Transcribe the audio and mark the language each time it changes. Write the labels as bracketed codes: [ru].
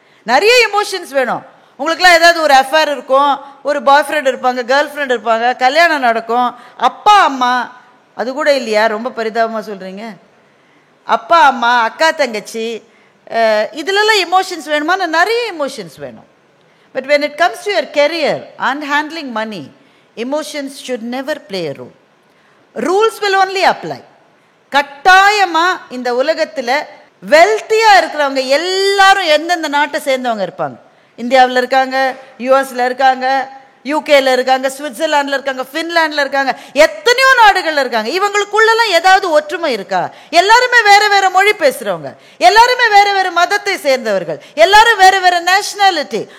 [ta] நிறைய இமோஷன்ஸ் வேணும். உங்களுக்குலாம் ஏதாவது ஒரு அஃபேர் இருக்கும், ஒரு பாய் ஃப்ரெண்ட் இருப்பாங்க, கேர்ள் ஃப்ரெண்ட் இருப்பாங்க, கல்யாணம் நடக்கும், அப்பா அம்மா, அது கூட இல்லையா? ரொம்ப பரிதாபமாக சொல்கிறீங்க. அப்பா அம்மா, அக்கா தங்கச்சி, இதிலெல்லாம் இமோஷன்ஸ் வேணுமா? நிறைய இமோஷன்ஸ் வேணும். [en] But when it comes to your career and handling money, emotions should never play a role. Rules will only apply. [ta] கட்டாயமாக இந்த உலகத்தில் வெல்த்தியாக இருக்கிறவங்க எல்லாரும் எந்தெந்த நாட்டை சேர்ந்தவங்க இருப்பாங்க. இந்தியாவில் இருக்காங்க, யூஎஸில் இருக்காங்க, யூகேல இருக்காங்க, சுவிட்சர்லாண்டில் இருக்காங்க, ஃபின்லாண்டில் இருக்காங்க, எத்தனையோ நாடுகளில் இருக்காங்க. இவங்களுக்குள்ளெல்லாம் ஏதாவது ஒற்றுமை இருக்கா? எல்லாருமே வேறு வேறு மொழி பேசுகிறவங்க, எல்லாருமே வேறு வேறு மதத்தை சேர்ந்தவர்கள், எல்லாரும் வேறு வேறு நேஷ்னாலிட்டி.